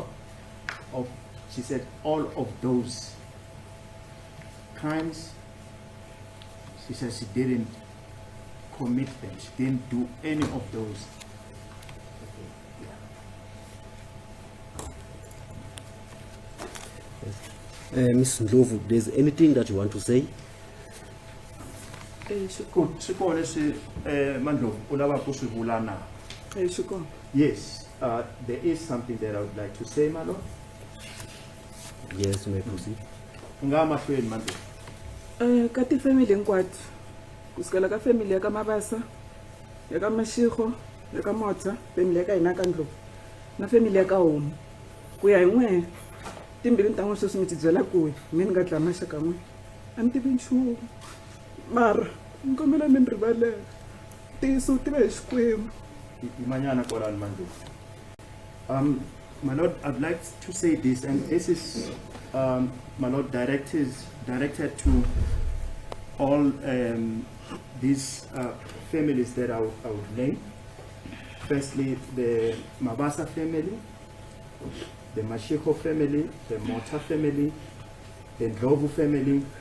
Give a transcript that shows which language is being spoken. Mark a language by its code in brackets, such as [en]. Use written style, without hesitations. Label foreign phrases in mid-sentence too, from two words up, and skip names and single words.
[en] She said all of those crimes, she said she didn't commit them. She didn't do any of those. Ms. Ndlovu, there's anything that you want to say? Good. [ts] Sikole si Mandlovu ulava ku swi vula na? [en] Sure. Yes, there is something that I would like to say, my lord. Yes, you may proceed. [ts] Nga mahlweni Mandlovu. Ka ti-family hinkwato kusukela ka family ya ka Mabasa, ya ka Mashego, ya ka Motsa, family ya ka hina ka Ndlovu na family ya ka Homu ku ya hi n'we timbirhi ta n'we sweswi mi ti byela ku mi ni nga dlaya maxaka n'we a ni tivi nchumu mara ni kombela mi ni rivalela tiso u tiva hi Xikwembu. Imanyana kwalani Mandlovu. [en] My lord, I'd like to say this, and this is, my lord, directed to all these families that I would name. Firstly, the Mabasa family, the Mashego family, the Mota family, the Ndlovu family.